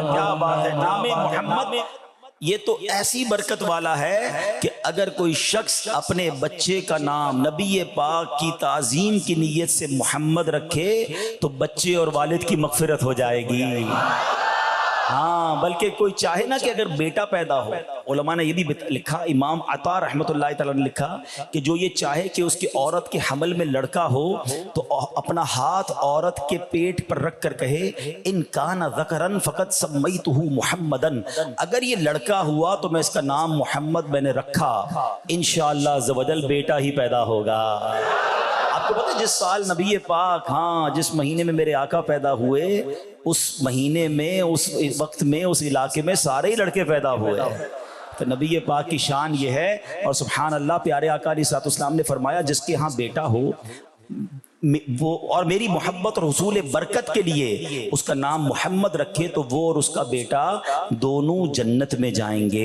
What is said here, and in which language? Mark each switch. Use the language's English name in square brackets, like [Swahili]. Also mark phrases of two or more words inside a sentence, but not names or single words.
[Urdu] کیا بات ہے نام محمد یہ تو ایسی برکت والا ہے کہ اگر کوئی شخص اپنے بچے کا نام نبی پاک کی تعظیم کی نیت سے محمد رکھے تو بچے اور والد کی مغفرت ہو جائے گی ہاں بلکہ کوئی چاہے نا کہ اگر بیٹا پیدا ہو علماء نے یہ بھی لکھا امام عطا رحمۃ اللہ تعالیٰ نے لکھا کہ جو یہ چاہے کہ اس کی عورت کے حمل میں لڑکا ہو تو اپنا ہاتھ عورت کے پیٹ پر رکھ کر کہے [Arabic] ان کان ذکرن فقط سمیتہ محمدن [Urdu] اگر یہ لڑکا ہوا تو میں اس کا نام محمد میں نے رکھا انشاءاللہ [Arabic] عز و جل [Urdu] بیٹا ہی پیدا ہوگا آپ کو پتہ ہے جس سال نبی پاک جس مہینے میں میرے آقا پیدا ہوئے اس مہینے میں اس وقت میں اس علاقے میں سارے ہی لڑکے پیدا ہوئے تو نبی پاک کی شان یہ ہے اور سبحان اللہ پیارے آقا [Arabic] علیہ الصلوۃ والسلام [Urdu] نے فرمایا جس کے ہاں بیٹا ہو وہ اور میری محبت اور حصول برکت کے لیے اس کا نام محمد رکھے تو وہ اور اس کا بیٹا دونوں جنت میں جائیں گے۔